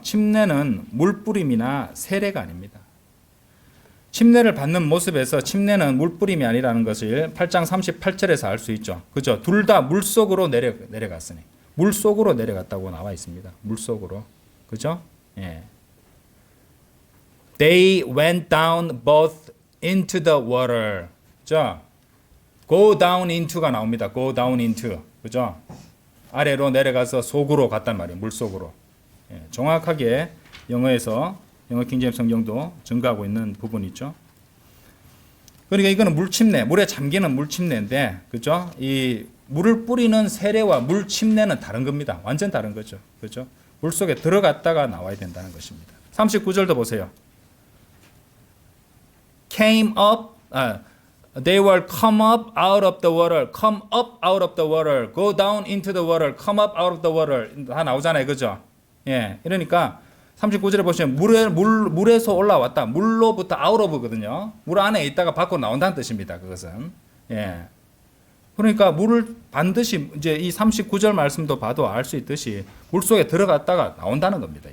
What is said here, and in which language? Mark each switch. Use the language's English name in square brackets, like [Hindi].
[Korean] 침례는 물뿌림이나 세례가 아닙니다. 침례를 받는 모습에서 침례는 물뿌림이 아니라는 것을 8장 38절에서 알 수 있죠. 그죠? 둘 다 물속으로 내려갔으니. 물속으로 내려갔다고 나와 있습니다. 물속으로. 그죠? 예. [English] They went down both into the water. [Korean] 자, [English] go down into [Korean] 가 나옵니다. [English] go down into. [Korean] 그죠? 아래로 내려가서 속으로 갔단 말이에요. 물속으로. 예, 정확하게 영어에서 영어 킹제임스 성경도 증거하고 있는 부분이 있죠. 그러니까 이거는 물침례, 물에 잠기는 물침례인데, 그죠? 이 물을 뿌리는 세례와 물침례는 다른 겁니다. 완전 다른 거죠. 그죠? 물 속에 들어갔다가 나와야 된다는 것입니다. 39절도 보세요. [English] Came up, they were come up out of the water, come up out of the water, go down into the water, come up out of the water [Korean] 다 나오잖아요, 그죠? 예, 이러니까 39절에 보시면 물에서 올라왔다, 물로부터 out of거든요. 물 안에 있다가 밖으로 나온다는 뜻입니다. 그것은 예, 그러니까 물을 반드시 이제 이 39절 말씀도 봐도 알 수 있듯이 물 속에 들어갔다가 나온다는 겁니다.